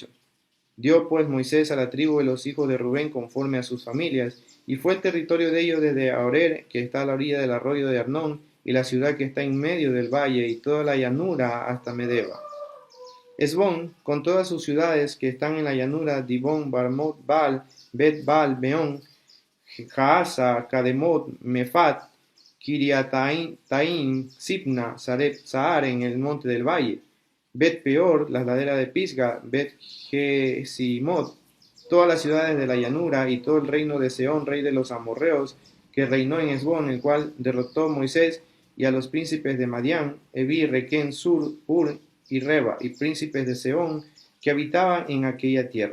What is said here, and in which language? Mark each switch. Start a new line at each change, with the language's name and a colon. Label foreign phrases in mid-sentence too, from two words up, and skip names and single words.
Spanish: Dio pues Moisés a la tribu de los hijos de Rubén conforme a sus familias, y fue el territorio de ellos desde Aroer, que está a la orilla del arroyo de Arnón, y la ciudad que está en medio del valle, y toda la llanura hasta Medeba. Hesbón, con todas sus ciudades que están en la llanura, Dibón, Barmot, Baal, Bet Baal, Beón, Jaasa, Kademot, Mefat, Kiriataim, Sipna, Sareb, Sahar en el monte del valle, Bet Peor, las laderas de Pisga, Bet Gesimot, todas las ciudades de la llanura y todo el reino de Sehón, rey de los amorreos, que reinó en Hesbón, el cual derrotó Moisés y a los príncipes de Madián, Evi, Requén, Sur, Ur y Reba, y príncipes de Sehón, que habitaban en aquella tierra.